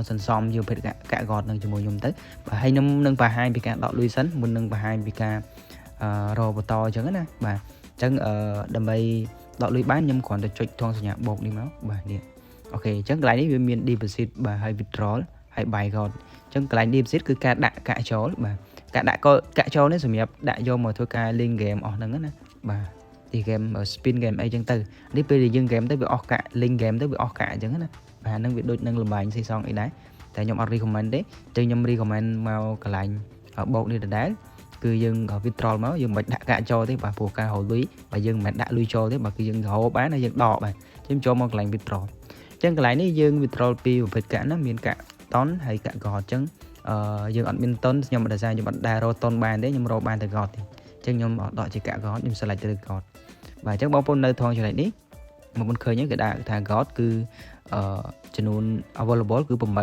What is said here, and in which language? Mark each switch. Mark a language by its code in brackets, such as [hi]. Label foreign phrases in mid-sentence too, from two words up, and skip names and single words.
[km] សន្សំយកភេទកាក់ god នឹងជាមួយខ្ញុំទៅបាទហើយខ្ញុំនឹងបង្ហាញពីការដកលុយសិនមុននឹងបង្ហាញពីការរកបន្តអញ្ចឹងណាបាទអញ្ចឹងដើម្បីដកលុយបានខ្ញុំគ្រាន់តែចុចថងសញ្ញាបូកនេះមកបាទនេះអូខេអញ្ចឹងកន្លែងនេះវាមាន deposit បាទហើយ withdrawal ហើយ [en] buy god [km] អញ្ចឹងកន្លែង deposit គឺការដាក់កាក់ចូលបាទការដាក់កាក់ចូលនេះសម្រាប់ដាក់យកមកធ្វើការលេង game អស់ហ្នឹងណាបាទទី [en] game spin game [km] អីចឹងទៅនេះពេលដែលយើង game ទៅវាអស់ កាក់ [en] link game [km] ទៅវាអស់កាក់អញ្ចឹងណាបាទហ្នឹងវាដូចនឹងលំបាញស៊ីសងអីដែរតែខ្ញុំអត់ recommend ទេចឹងខ្ញុំ recommend មកកន្លែងបោកនេះដ ដែលគឺយើង withdraw មកយើងមិនដាក់កាក់ចូលទេបាទព្រោះការហៅលុយបើយើងមិនដាក់លុយចូលទេបើគឺយើងរកបានហើយយើងដកបាទខ្ញុំចូលមកកន្លែង withdraw អញ្ចឹងកន្លែងនេះយើង withdraw ពីប្រភេទកាក់ណាមានកាក់តនហើយកាក់ god អញ្ចឹងយើងអត់មានតុនខ្ញុំមិនដែលខ្ញុំអត់ដែលរកតុនបានទេខ្ញុំរកបានតែ god ទេអញ្ចឹងខ្ញុំដកជាកាក់ god ខ្ញុំ select ទៅ god បាទអញ្ចឹងបងប្អូននៅថងចំណុចនេះបងប្អូនឃើញគេដាក់ថា god គឺចំនួន available គឺ